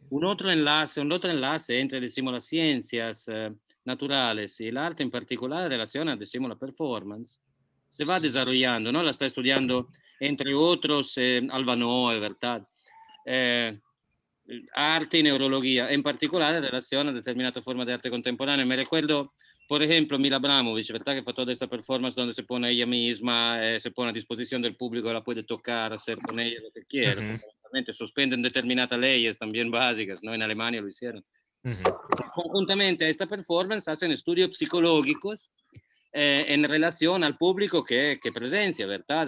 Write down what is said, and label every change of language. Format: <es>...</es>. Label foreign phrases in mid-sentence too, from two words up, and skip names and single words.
<es>Un otro enlace entre, decimos, las ciencias naturales y el arte en particular en relación a, decimos, la performance, se va desarrollando, ¿no? La está estudiando, entre otros, Alba Noe, ¿verdad? Arte y neurología, en particular en relación a</es> <it>determinate forme di arte contemporanea.</it> <es>Me recuerdo por ejemplo, Mila Abramovic, ¿verdad? Que fue toda esta performance donde se pone ella misma, se pone a disposición del público, la puede tocar, hacer con ella lo que quiera. Fundamentalmente suspenden determinadas leyes también básicas, ¿no? En Alemania lo hicieron. Conjuntamente a esta performance hacen estudios psicológicos en relación al público que presencia, ¿verdad?</es>